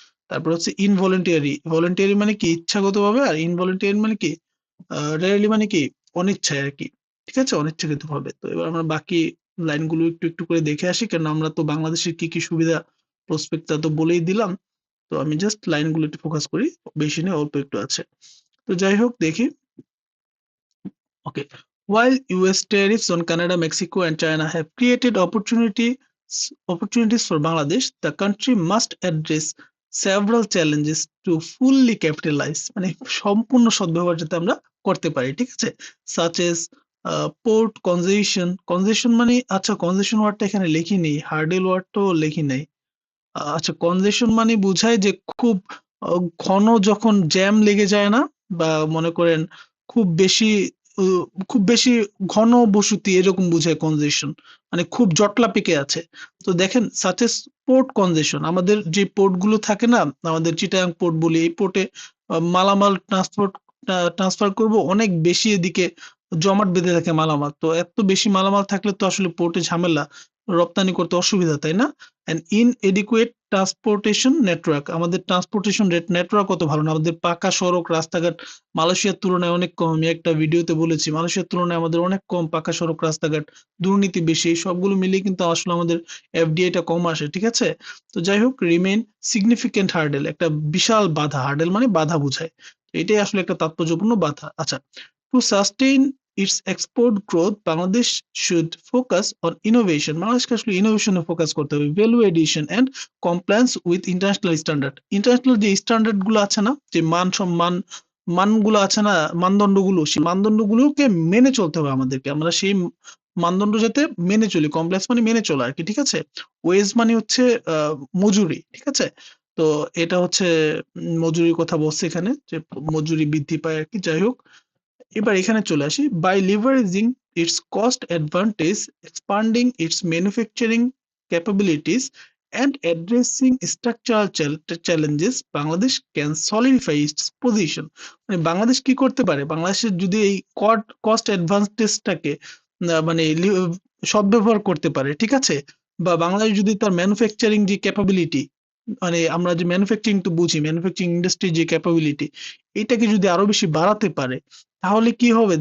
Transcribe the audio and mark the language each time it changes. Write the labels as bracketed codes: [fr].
[bn] তারপর হচ্ছে involuntary. Voluntary মানে কি ইচ্ছাগতভাবে, আর ইনভলেন্টারি মানে কি রেয়ারলি মানে কি অনিচ্ছায় আর কি, ঠিক আছে? অনিচ্ছাকৃতভাবে। তো এবার আমরা বাকি লাইনগুলো একটু একটু করে দেখে আসি, কারণ আমরা তো বাংলাদেশের কি কি সুবিধা প্রসপেক্ট তা তো বলেই দিলাম। তো আমি জাস্ট লাইনগুলো একটু ফোকাস করি, বেশি নেই, অল্প একটু আছে। তো যাই হোক, দেখি। Okay. [en] While US tariffs on Canada, Mexico, and China have created opportunities for Bangladesh, the country must address several challenges to fully capitalize, [bn] মানে সম্পূর্ণ সদ্ব্যবহার যাতে আমরা করতে পারি, ঠিক আছে? [en] Such as port congestion. [bn] Congestion মানে, আচ্ছা, congestion ওয়ার্ডটা এখানে লেখি নেই, হার্ডেল ওয়ার্ডটাও লেখি নাই। আচ্ছা, কনজেশন মানে বোঝায় যে খুব ঘন যখন জ্যাম লেগে যায় না, বা মনে করেন খুব বেশি উ খুব বেশি ঘন বসতি এরকম বোঝায় কনজেশন। মানে খুব জটলা পেকে আছে। তো দেখেন [en] such as port congestion, [bn] আমাদের যে পোর্ট গুলো থাকে না, আমাদের চিটাগাং পোর্ট বলি, এই পোর্টে মালামাল ট্রান্সফার করব, অনেক বেশি এদিকে জমাট বেঁধে থাকে মালামাল। তো এত বেশি মালামাল থাকলে তো আসলে পোর্টে ঝামেলা, রপ্তানি করতে অসুবিধা, তাই না? [en] and inadequate transportation network, [bn] আমাদের ট্রান্সপোর্টেশন নেটওয়ার্ক কত ভালো না, আমাদের পাকা সড়ক রাস্তাঘাট মালয়েশিয়ার তুলনায় অনেক কম। আমি একটা ভিডিওতে বলেছি মালয়েশিয়ার তুলনায় আমাদের অনেক কম পাকা সড়ক রাস্তাঘাট, দুর্নীতি বেশি। এই সবগুলো মিলিয়ে কিন্তু আসলে আমাদের এফডিআইটা কম আসে, ঠিক আছে? তো যাই হোক, [en] remain significant hurdle, [bn] একটা বিশাল বাধা। হার্ডেল মানে বাধা বোঝায়। এটাই আসলে একটা তাৎপর্যপূর্ণ বাধা। [en] আচ্ছা, to sustain its export growth, Bangladesh should focus on innovation. [bn] বাংলাদেশকে আসলে ইনোভেশনে ফোকাস করতে হবে, [en] Value addition and compliance with international standard. [bn] International যে স্ট্যান্ডার্ড গুলো আছে না, যে মানগুলো আছে না, মানদণ্ডগুলো, সেই মানদণ্ডগুলোকে মেনে চলতে হবে আমাদেরকে। আমরা সেই মানদণ্ড যাতে মেনে চলি, কমপ্লেক্স মানে মেনে চলা আর কি, ঠিক আছে? ওয়েজ মানে হচ্ছে মজুরি, ঠিক আছে? তো এটা হচ্ছে মজুরির কথা বলছে এখানে, যে মজুরি বৃদ্ধি পায় আর কি। যাই হোক, এবার এখানে চলে আসি। [en] By leveraging its cost advantage, expanding its manufacturing capabilities, and addressing structural challenges, Bangladesh can solidify its position. [bn] মানে বাংলাদেশ কি করতে পারে? বাংলাদেশের যদি এই কস্ট অ্যাডভান্টেজটাকে মানে সদ্ব্যবহার করতে পারে, ঠিক আছে? বা বাংলাদেশ যদি তার ম্যানুফ্যাকচারিং যে ক্যাপাবিলিটি, মানে আমরা যে ম্যানুফ্যাকচারিং তো বুঝি, ম্যানুফ্যাকচারিং ইন্ডাস্ট্রি যে ক্যাপাবিলিটি, এটাকে যদি আরো বেশি বাড়াতে পারে, তাহলে কি হবে?